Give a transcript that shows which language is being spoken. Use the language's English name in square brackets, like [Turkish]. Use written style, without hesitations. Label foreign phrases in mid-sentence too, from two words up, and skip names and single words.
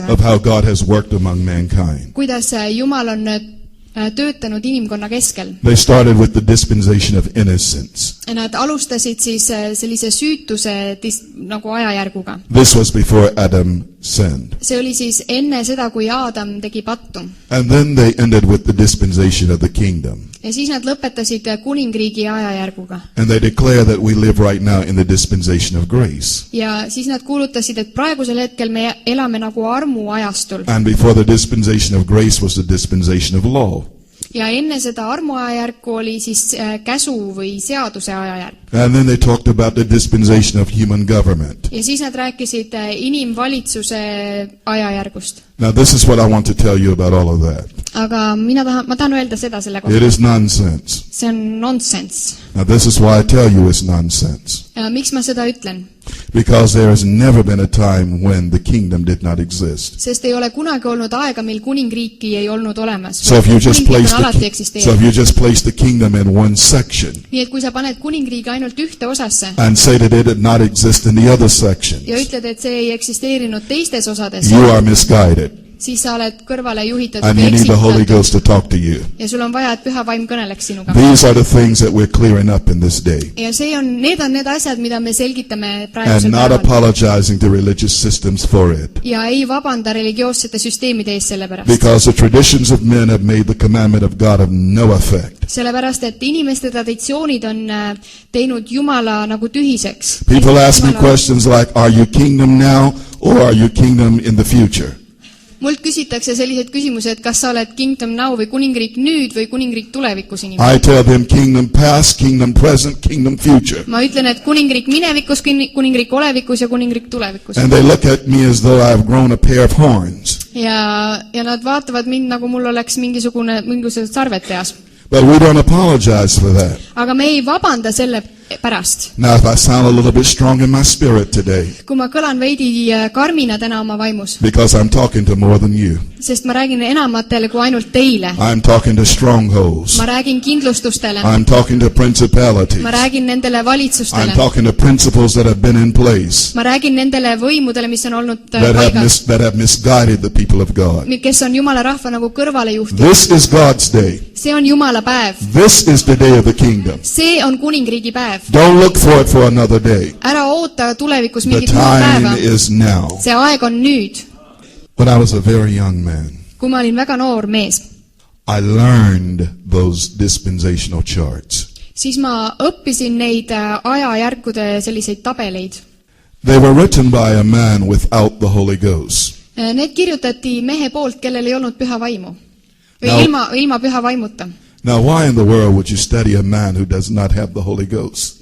[English] of how God has worked among mankind. [Estonian] Kuidas Jumal on töötanud inimkonna keskel. [English] They started with the dispensation of innocence. [Estonian] Nad alustasid siis sellise süütuse nagu ajajärguga. [English] This was before Adam sinned. [Estonian] See oli siis enne seda, kui Aadam tegi pattu. [English] And then they ended with the dispensation of the kingdom. [Estonian] Ja siis nad lõpetasid kuningriigi ajajärguga. [English] And they declare that we live right now in the dispensation of grace. [Estonian] Ja siis nad kuulutasid, et praegusel hetkel me elame nagu armu ajastul. [English] And before the dispensation of grace was the dispensation of law. [Estonian] Ja enne seda armuajajärku oli siis käsu või seaduse ajajärk. [English] And then they talked about the dispensation of human government. [Estonian] Ja siis nad rääkisid inimvalitsuse ajajärgust. [English] Now this is what I want to tell you about all of that. [Estonian] Aga ma tahan öelda seda selle kohta. [English] It is nonsense. [Estonian] See on nonsense. [English] Now this is why I tell you it's nonsense. [Estonian] Miks ma seda ütlen? [English] Because there has never been a time when the kingdom did not exist. [Estonian] Sest ei ole kunagi olnud aega, mil kuningriiki ei olnud olemas. [English] So if you just place the kingdom in one section [Estonian] Nii et kui sa paned kuningriigi ainult ühte osasse [English] and say that it did not exist in the other sections, [Estonian] ja ütled, et see ei eksisteerinud teistes osades, [English] you are misguided. [Estonian] siis sa oled kõrvale juhitud [English] And you need the Holy Ghost to talk to you. [Estonian] ja sul on vaja, et Püha Vaim kõneleks sinuga. [English] These are the things that we're clearing up in this day. [Estonian] Ja need on need asjad, mida me selgitame [English] And [Estonian] praegusel [English] not [Estonian] päeval. [English] apologizing to religious systems for it. [Estonian] Ja ei vabanda religioossete süsteemide ees selle pärast. [English] Because the traditions of men have made the commandment of God of no effect. [Estonian] Sellepärast, et inimeste traditsioonid on teinud Jumala nagu tühiseks. [English] People ask me questions like, are you kingdom now or are you kingdom in the future? [Estonian] Mult küsitakse sellised küsimused, et kas sa oled [English] kingdom now [Estonian] või kuningriik nüüd või kuningriik tulevikus inimene. [English] I tell them kingdom past, kingdom present, kingdom future. [Estonian] Ma ütlen, et kuningriik minevikus, kuningriik olevikus ja kuningriik tulevikus. [English] And they look at me as though I've grown a pair of horns. [Estonian] Ja nad vaatavad mind, nagu mul oleks mingisugused sarved peas. [English] But we don't apologize for that. [Estonian] Aga me ei vabanda selle pärast. [English] Now, if I sound a little bit strong in my spirit today, [Estonian] Kui ma kõlan veidi karmina täna oma vaimus, [English] because I'm talking to more than you. [Estonian] sest ma räägin enamatele kui ainult teile. [English] I'm talking to strongholds. [Estonian] Ma räägin kindlustustele. [English] I'm talking to principalities. [Estonian] Ma räägin nendele [English] I'm [Estonian] valitsustele. [English] talking to principles that have been in place [Estonian] Ma räägin nendele võimudele, mis on olnud [English] that have misguided the people of God. [Estonian] kes on Jumala rahva nagu kõrvale juhtinud. [English] This is God's day. [Estonian] See on Jumala päev. [English] This is the day of the kingdom. [Estonian] See on kuningriigi päev. [English] Don't look for it for another day. [Estonian] Ära oota tulevikus [English] The [Estonian] mingit muud päeva. [English] time is now. [Estonian] See aeg on nüüd. [English] When I was a very young man, [Estonian] Kui ma olin väga noor mees, [English] I learned those dispensational charts. [Estonian] siis ma õppisin neid ajajärkude selliseid tabeleid. [English] They were written by a man without the Holy Ghost. [Estonian] Need kirjutati mehe poolt, kellel ei olnud püha vaimu. Või No. ilma püha vaimuta. [English] Now, why in the world would you study a man who does not have the Holy Ghost?